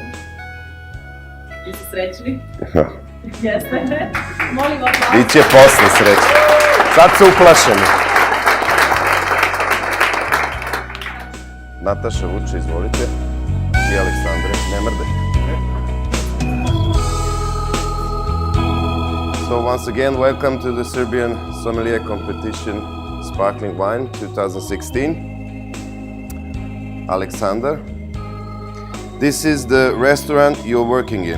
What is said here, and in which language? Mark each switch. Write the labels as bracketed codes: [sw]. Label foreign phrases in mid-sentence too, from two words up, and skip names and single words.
[sr] Vi ste srećni? Jeste? Molim vas. Biće posle sreće. Sad su uplašeni. Nataša Vuče, izvolite. I Aleksandre, ne mrdaj. [en] So once again, welcome to the Serbian Sommelier Competition Sparkling Wine 2016. Alexander, this is the restaurant you're working in.